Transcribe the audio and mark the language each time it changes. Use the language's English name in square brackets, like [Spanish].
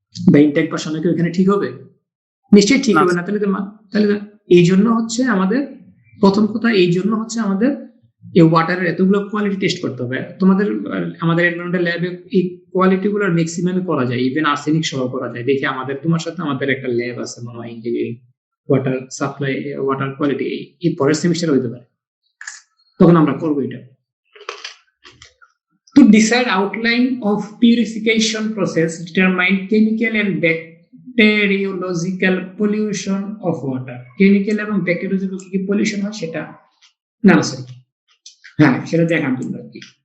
[Bangla] বা ইনটেক বসানো কি ওখানে ঠিক হবে? নিশ্চয়ই ঠিক হবে না। তাহলে এই জন্য হচ্ছে আমাদের প্রথম কথা, এই জন্য হচ্ছে আমাদের এই ওয়াটারের এতগুলো কোয়ালিটি টেস্ট করতে হবে। আমাদের এনভায়রনমেন্টাল ল্যাবে এই কোয়ালিটি গুলোর ম্যাক্সিমামই করা যায়, ইভেন আর্সেনিক সহ করা যায়। দেখি তোমার সাথে আমাদের একটা ল্যাব আছে মনে হয় engineering, water supply, water quality, এই পরের সেমিস্টার হইতে পারে, তখন আমরা করবো এটা। [English] To decide outline of purification process, determine chemical and bacteriological pollution of water. [Bangla] Chemical এবং ব্যাকটেরিয়ালজিক্যাল কি পলিউশন হয় সেটা না, সরি হ্যাঁ সেটা দেখান তোমরা কি।